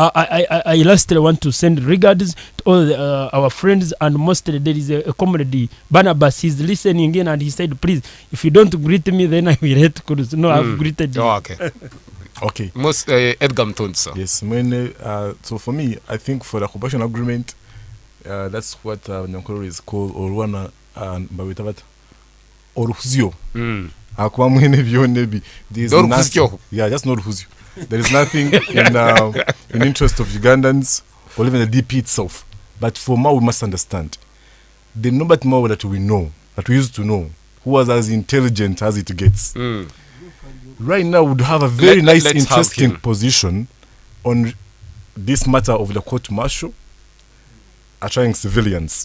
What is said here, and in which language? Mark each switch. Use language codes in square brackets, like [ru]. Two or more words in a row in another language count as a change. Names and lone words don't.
[en] I lastly want to send regards to all our friends, and mostly there is a comrade, Barnabas, he's listening in, and he said, please, if you don't greet me, then I will hate cruise. No, I've greeted you. Oh, okay. Okay. Most Edgar Mtunza. Yes. So for me, I think for the cooperation agreement, that's what Nyankoro is called Orwana and Bawitavat Oruhuzio. [nyn] Akwa mwene bionebi. [en] Yeah, just not Oruhuzio. There is nothing in interest of Ugandans or even the DP itself. But for Mao, we must understand the Norbert Mao that we know, that we used to know, who was as intelligent as it gets. Right now would have a very interesting position on this matter of the court martial trying civilians.